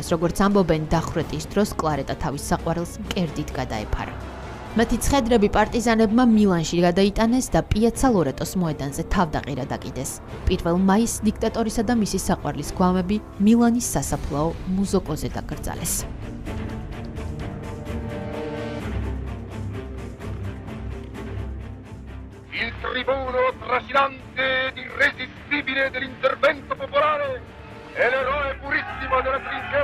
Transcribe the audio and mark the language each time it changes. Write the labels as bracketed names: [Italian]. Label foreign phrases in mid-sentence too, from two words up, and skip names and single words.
[Georgian] როგორც ამბობენ, დახვრეტის დროს კლარეტა თავის საყვარელს მკერდით გადაეფარა. მათი ცხედრები პარტიზანებმა მილანში გადაიტანეს და პიაცა ლორეტოს მოედანზე თავდაყირა დაკიდეს. 1 მაისს დიქტატორისა და მისი საყვარლის გვამები მილანის სასაფლაო მუზოკოზე დაკრძალეს. [Italian] Il tribuno trascinante ed irresistibile dell'intervento popolare e l'eroe purissimo della